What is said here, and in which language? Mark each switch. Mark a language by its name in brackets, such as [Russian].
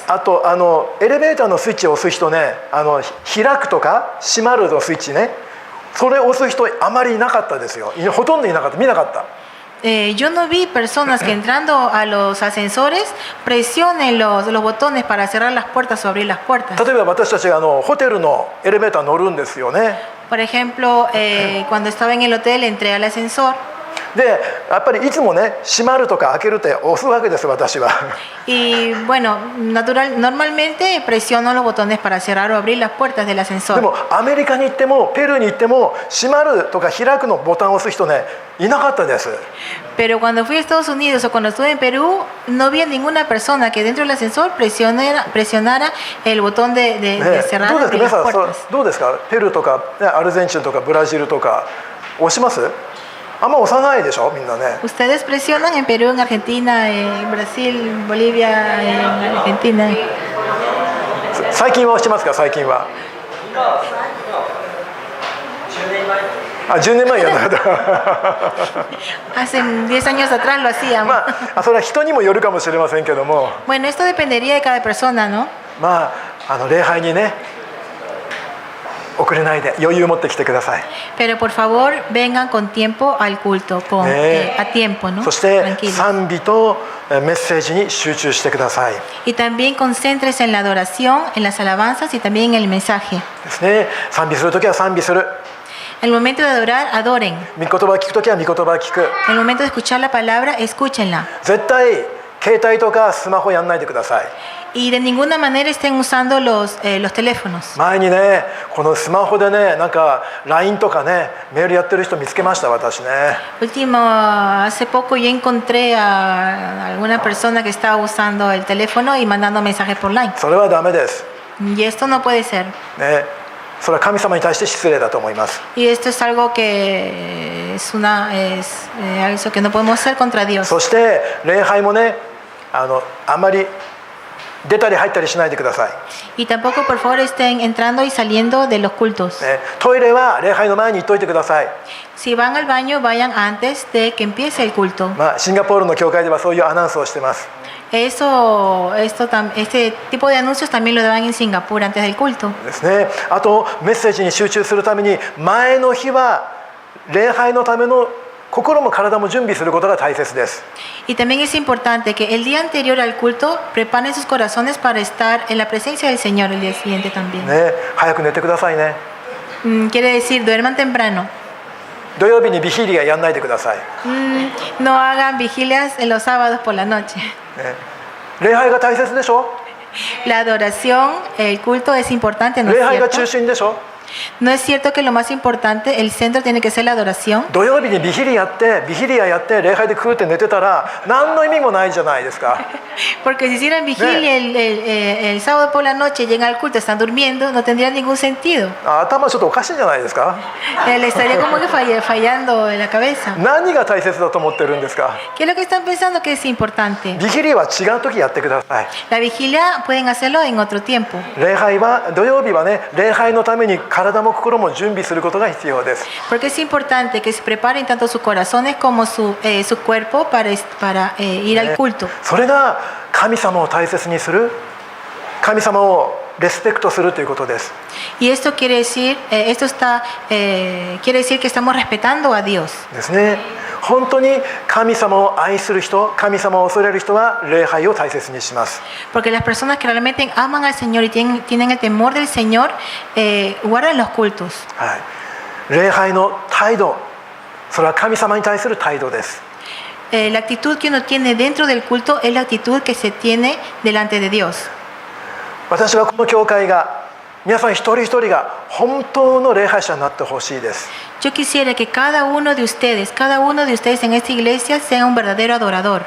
[Japanese] あとエレベーターのスイッチを押す人ね、開くとか閉まるのスイッチね、それを押す人あまりいなかったですよ。ほとんどいなかった、見なかった。 [Spanish] Yo no vi personas que entrando a los ascensores presionen los botones para cerrar las puertas o abrir las puertas. [Japanese] 例えば私たちがホテルのエレベーター乗るんですよね。 [Spanish] Por ejemplo, cuando estaba en el hotel entré al ascensor. [Japanese] でやっぱりいつもね、閉まるとか開けるって押すわけです、私は。 [Spanish] Y bueno, normalmente presiono los botones para cerrar o abrir las puertas del [Japanese] で [Spanish] ascensor. [Japanese] もアメリカに行ってもペルーに行っても閉まるとか開くのボタンを押す人ね、いなかったです。 [Spanish] Pero cuando fui a Estados Unidos o cuando estuve en Perú, no vi a ninguna persona que dentro del ascensor presionara el botón de cerrar [Japanese] ど [Spanish] o [Japanese] うですか [Spanish] abrir [Japanese] 皆 [Spanish] las [Japanese] さん、 [Spanish] puertas. [Japanese] どうですかペルーとか、ね、アルゼンチンとかブラジルとか押します？あんま押さないでしょみんなね。 [Spanish] Ustedes presionan en Perú, en Argentina, en Brasil, Bolivia, en Argentina. [Japanese] 最近は押してますか？最近は。あ、10年前やんなかった [Spanish] Hace 10 años atrás lo hacían. [Japanese] まあそれは人にもよるかもしれませんけども、 [Spanish] Bueno, esto dependería de cada persona, ¿no? [Japanese] まあ礼拝にね遅れないで余裕を持ってきてください。 [Spanish] Pero por favor, vengan con tiempo al culto, a tiempo, ¿no? [Japanese] そして [Spanish] Tranquilos. [Japanese] 賛美とメッセージに集中してください。 [Spanish] Y también concéntrese en la adoración, en las alabanzas y también en el mensaje. [Japanese] ですね。賛美するときは賛美する。 [Spanish] En el momento de adorar, adoren. [Japanese] 御言葉を聞くときは御言葉を聞く。 [Spanish] En el momento de escuchar la palabra, escúchenla. [Japanese] 絶対携帯とかスマホやんないでください。 [Spanish] Y de ninguna manera estén usando los teléfonos. [Japanese] 前にねこのスマホでねなんか LINE とかねメールやってる人見つけました私ね。 [Spanish] Último, hace poco yo encontré a alguna persona que estaba usando el teléfono y mandando mensajes por line. [Japanese] それはダメです。 [Spanish] Y esto no puede ser. [Japanese] ね、それは神様に対して失礼だと思います。 [Spanish] Y esto es algo que es algo que no podemos hacer contra Dios. [Japanese] そして礼拝もねあんまり出たり入ったりしないでください。 [Spanish] Y tampoco, por favor, estén entrando y saliendo de los cultos. [Japanese] ね、トイレは礼拝の前に行っといてください。 [Spanish] Si van al baño, vayan antes de que empiece el culto. [Japanese] まあシンガポールの教会ではそういうアナウンスをしてます。 [Spanish] Este tipo de anuncios también lo daban en Singapur antes del culto. [Japanese] ですね。あとメッセージに集中するために前の日は礼拝のための心も体も準備することが大切です。 [Spanish] Y también es importante que el día anterior al culto preparen sus corazones para estar en la presencia del Señor el día siguiente también. [Japanese] ね、早く寝てくださいね。 [Spanish] Quiere decir, duerman temprano. [Japanese] 土曜日にビヒリアやんないでください。 [Spanish] No hagan vigilias en los sábados por la noche. [Japanese] ね、礼拝が大切でしょ。 [Spanish] La adoración, el culto es importante, ¿no [Japanese] 礼 [Spanish] es [Japanese] 拝が中 [Spanish] cierto? [Japanese] 心でしょ。 [Spanish] ¿No es cierto que lo más importante, el centro tiene que ser la adoración? [Japanese] 土曜日にビヒリアやって礼拝でクーって寝てたら何の意味もないじゃないですか。 [Spanish] Porque si hicieran vigilia el sábado por la noche y llegan al culto, están durmiendo, no tendría ningún sentido. [Japanese] 頭ちょっとおかしいんじゃないですか。 [Spanish] Le estaría como que fallando en la cabeza. [Japanese] 何が大切だと思ってるんですか。 [Spanish] ¿Qué es lo que están pensando que es importante? [Japanese] ビヒリアは違う時やってください。 [Spanish] La vigilia pueden hacerlo en otro tiempo. [Japanese] 礼拝は土曜日はね礼拝のために体も心も準備することが必要です。 [Spanish] Porque es importante que se preparen tanto sus corazones como su cuerpo para ir al culto. [Japanese] それが神様を大切にする、神様をレスペクトするということです。 [Spanish] Y esto quiere decir, quiere decir que estamos respetando a Dios. [Japanese] ですね。本当に神様を愛する人、神様を恐れる人は礼拝を大切にします。 [Spanish] Porque las personas que realmente aman al Señor y tienen el temor del Señor, guardan los cultos. [Japanese] はい、礼拝の態度、それは神様に対する態度です。 [Spanish] La actitud que uno tiene dentro del culto es la actitud que se tiene delante de Dios. [Japanese] 私はこの教会が皆さん一人一人が本当の礼拝者になってほしいです。 [Spanish] Yo quisiera que cada uno de ustedes en esta iglesia sea un verdadero adorador.